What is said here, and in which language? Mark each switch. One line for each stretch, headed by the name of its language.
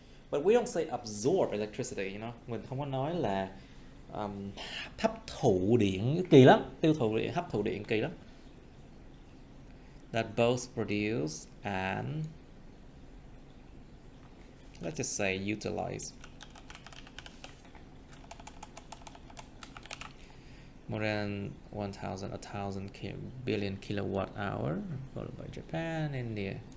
English: But we don't say absorb electricity, you know.
Vietnamese: Mình không có nói là hấp thụ điện, kỳ lắm. Tiêu thụ điện, hấp thụ điện kỳ lắm.
English: That both produce and, let's just say, utilize more than 1,000 billion kilowatt hour, followed by Japan, India.